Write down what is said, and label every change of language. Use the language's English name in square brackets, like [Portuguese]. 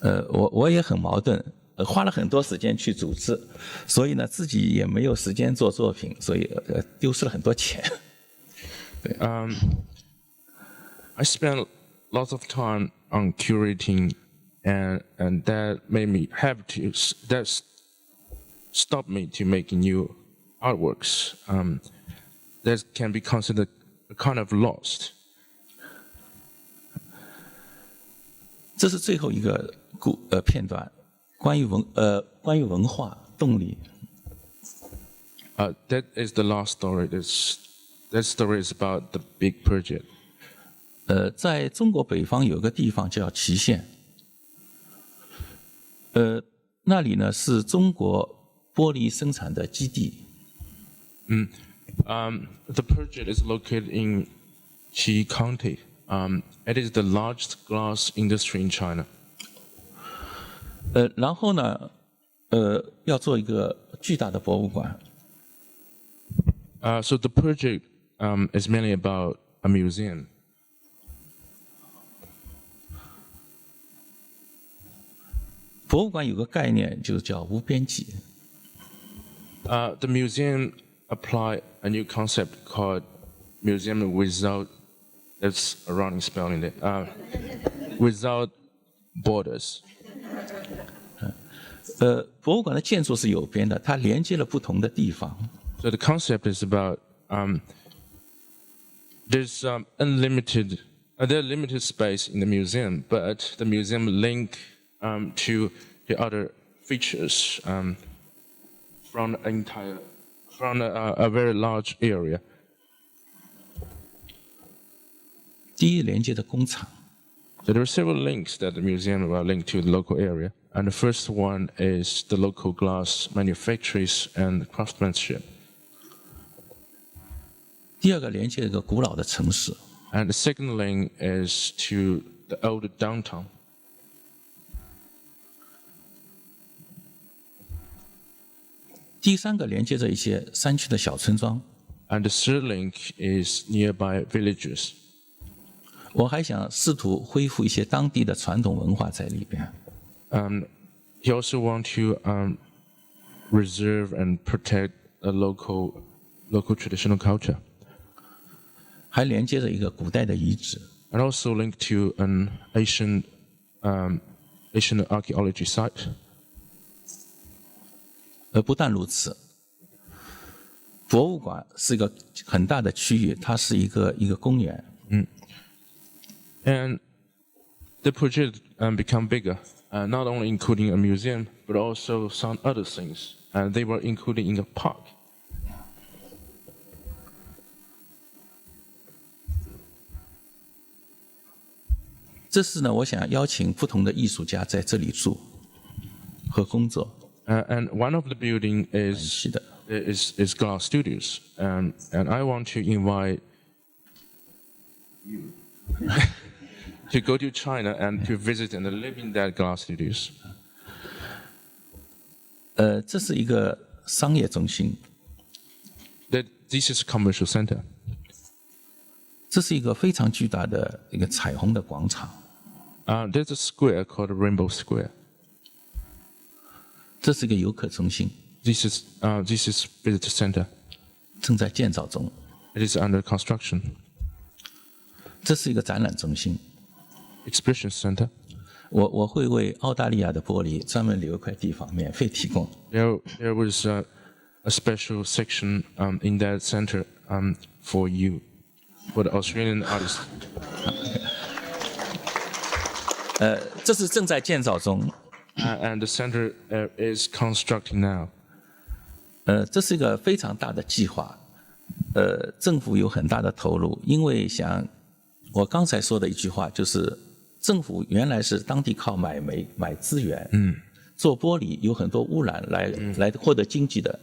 [Chinese] 我也很矛盾，花了很多时间去组织，所以呢自己也没有时间做作品，所以丢失了很多钱。对。 [English] I spent lots of time on curating, and that made me that stopped me to making new artworks. That can be considered a kind of lost. [Chinese] 这是最后一个片段，关于文化动力。 [English] That is the last story. That story is about the big project. [Chinese] 在中国北方有个地方叫祁县，那里呢是中国玻璃生产的基地。 [English] The project is located in Qi County. It is the largest glass industry in China. [Chinese] 然后呢，要做一个巨大的博物馆。 [English] So the project is mainly about a museum. [Chinese] 博物馆有个概念，就叫无边际。 [English] The museum applied a new concept called museum without, that's a running spelling there, without borders. [Chinese] 博物馆的建筑是有边的，它连接了不同的地方。 [English] So the concept is about there's unlimited, there's limited space in the museum, but the museum link to the other features from a very large area. [Chinese] 第一连接的工厂。 [English] So there are several links that the museum will link to the local area, and the first one is the local glass manufacturers and craftsmanship. [Chinese] 第二个连接一个古老的城市。 [English] And the second link is to the old downtown. [Chinese] 第三个连接着一些山区的小村庄。 [English] And the third link is nearby villages. [Chinese] 我还想试图恢复一些当地的传统文化在里边。 [English] He also want to reserve and protect a local traditional culture. [Chinese] 还连接着一个古代的遗址。 [English] And also linked to an Asian archaeology site. [Chinese] 不但如此，博物馆是一个很大的区域，它是一个公园。 [English] And the project become bigger, not only including a museum, but also some other things. And they were included in a park. [Chinese] 这次呢，我想邀请不同的艺术家在这里住和工作。 [English] And one of the building is Glass Studios, and I want to invite you to go to China and to visit and live in that Glass Studios. [Chinese] 这是一个商业中心， [English] That this is a commercial center. [Chinese] 这是一个非常巨大的一个彩虹的广场。 [English] There's a square called Rainbow Square. [Chinese] 这是一个游客中心， [English] This is visitor center. [Chinese] 正在建造中。 [English] It is under construction. [Chinese] 这是一个展览中心， [English] Exhibition center. [Chinese] 我会为澳大利亚的玻璃专门留一块地方免费提供。 [English] There was a special section in that center for you, for the Australian artists. [Chinese] 这是正在建造中。 [English] And the center is constructing now. [Chinese] 这是一个非常大的计划。政府有很大的投入，因为像我刚才说的一句话，就是政府原来是当地靠买煤、买资源，做玻璃有很多污染来获得经济的。